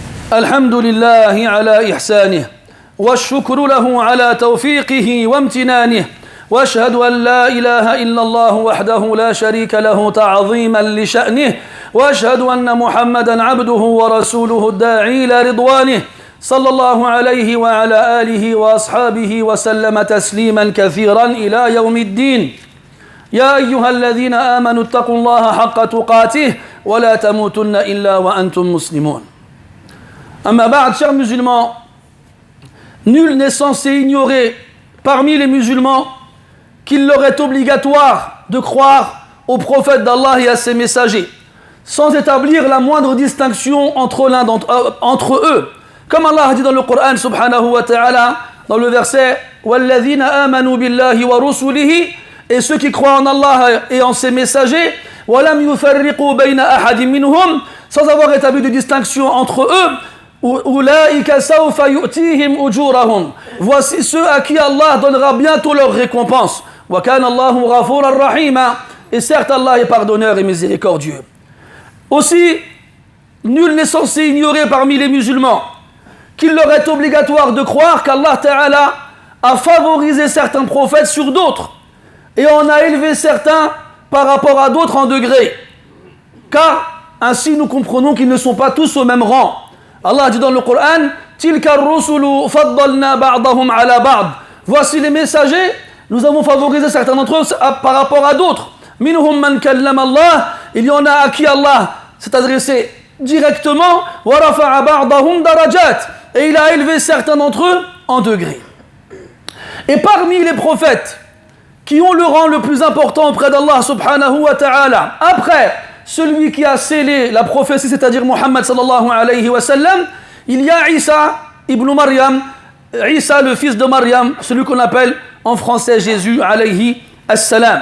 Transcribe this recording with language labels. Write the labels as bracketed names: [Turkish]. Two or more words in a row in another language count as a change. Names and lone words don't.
[Arabic] الحمد لله على إحسانه والشكر له على توفيقه وامتنانه واشهد أن لا إله إلا الله وحده لا شريك له تعظيما لشأنه واشهد أن محمدا عبده ورسوله الداعي إلى رضوانه صلى الله عليه وعلى آله وأصحابه وسلم تسليما كثيرا إلى يوم الدين. يا أيها الذين آمنوا اتقوا الله حق تقاته ولا تموتن إلا وأنتم مسلمون. أما بعد, [French] chers musulmans, nul n'est censé ignorer parmi les musulmans qu'il leur est obligatoire de croire au prophète d'Allah et à ses messagers, sans établir la moindre distinction entre eux. Comme Allah a dit dans le Coran [Arabic] سبحانه وتعالى, [French] dans le verset « [Arabic] والذين آمنوا بالله ورسله [French] » et ceux qui croient en Allah et en ses messagers « [Arabic] ولم يفرقوا بين أحد منهم [French] » sans avoir établi de distinction entre eux. Voici ceux à qui Allah donnera bientôt leur récompense. Et certes, Allah est pardonneur et miséricordieux. Aussi, nul n'est censé ignorer parmi les musulmans qu'il leur est obligatoire de croire qu'Allah Ta'ala a favorisé certains prophètes sur d'autres et en a élevé certains par rapport à d'autres en degré. Car ainsi nous comprenons qu'ils ne sont pas tous au même rang. Allah dit dans le Coran, [Arabic] تلك الرسل فضلنا بعضهم على بعض. [French] Voici les messagers, nous avons favorisé certains d'entre eux par rapport à d'autres. [Arabic] منهم من كلم الله, [French] il y en a à qui Allah s'est adressé directement, [Arabic] ورفع بعضهم درجات, [French] et il a élevé certains d'entre eux en degrés. Et parmi les prophètes qui ont le rang le plus important auprès d'Allah [Arabic] سبحانه وتعالى, [French] après celui qui a scellé la prophétie, c'est-à-dire Muhammad [Arabic] صلى الله عليه وسلم, [French] il y a Isa ibn Maryam, Isa le fils de Maryam, celui qu'on appelle en français Jésus [Arabic] عليه السلام.